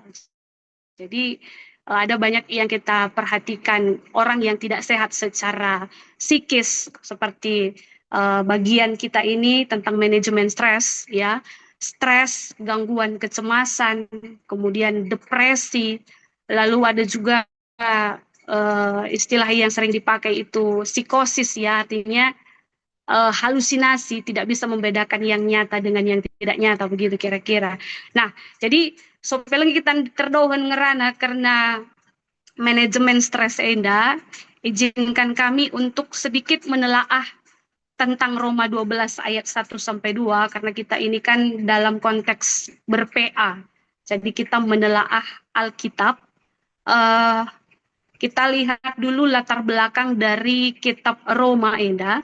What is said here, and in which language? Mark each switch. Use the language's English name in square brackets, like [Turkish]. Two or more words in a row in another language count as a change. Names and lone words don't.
[Indonesian] Jadi ada banyak yang kita perhatikan orang yang tidak sehat secara psikis, seperti bagian kita ini tentang manajemen stres, ya, stres, gangguan kecemasan, kemudian depresi, lalu ada juga istilah yang sering dipakai itu psikosis, ya, artinya halusinasi, tidak bisa membedakan yang nyata dengan yang tidak nyata, begitu kira-kira. Nah, jadi [Batak Karo] sopeleng kita terdohan ngerana [Indonesian] karena manajemen stres enda, izinkan kami untuk sedikit menelaah tentang Roma 12 ayat 1 sampai 2 karena kita ini kan dalam konteks ber-PA. Jadi kita menelaah Alkitab. Kita lihat dulu latar belakang dari kitab Roma enda.